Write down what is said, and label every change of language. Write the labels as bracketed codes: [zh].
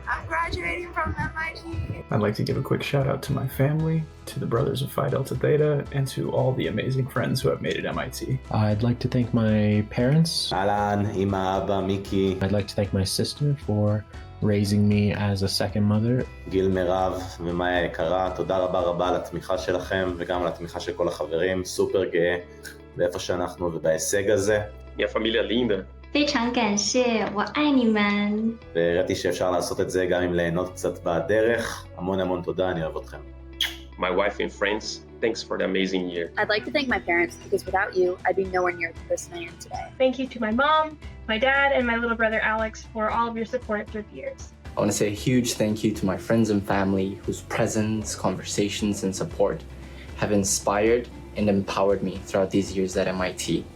[en] I'm graduating from MIT. I'd like to give a quick shout out to my family, to the brothers of Phi Delta Theta, and to all the amazing friends who have made it MIT. I'd like to thank my parents. Alan, Ima, Abba, Miki. I'd like to thank my sister for raising me as a second mother. [he] גיל מירב ומאיה היקרה, תודה רבה רבה על התמיכה שלכם וגם על התמיכה של כל החברים, סופר גאה באיפה שאנחנו ובהישג הזה. [pt] Minha família linda. [zh] 非常感谢，我爱你们。 [he] והראיתי שאפשר לעשות את זה גם אם ליהנות קצת בדרך. המון המון תודה, אני אוהב אתכם. [en] My wife and friends, thanks for the amazing year. I'd like to thank my parents because without you, I'd be nowhere near the person I am today. Thank you to my mom, my dad, and my little brother Alex for all of your support through the years. I want to say a huge thank you to my friends and family whose presence, conversations, and support have inspired and empowered me throughout these years at MIT.